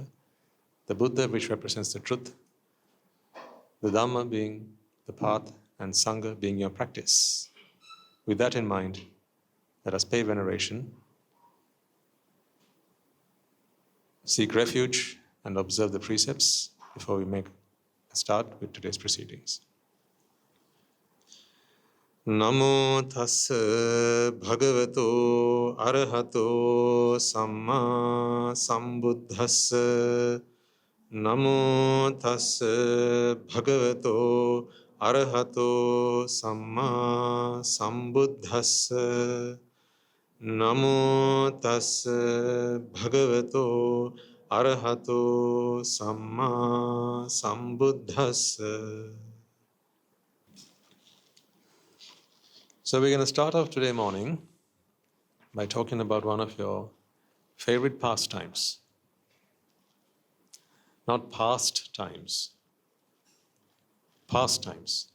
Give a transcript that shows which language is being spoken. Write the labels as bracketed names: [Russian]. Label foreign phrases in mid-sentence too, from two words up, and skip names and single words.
[English] The Buddha, which represents the truth, the Dhamma being the path, and Sangha being your practice. With that in mind, let us pay veneration, seek refuge, and observe the precepts before we make a start with today's proceedings. [Pali] Namo tassa bhagavato arahato samma sambuddhassa. Namo tassa bhagavato arahato samma sambuddhassa. Namo tassa bhagavato arahato samma sambuddhassa. [English] So we're going to start off today morning by talking about one of your favorite pastimes. Not past times. Pastimes.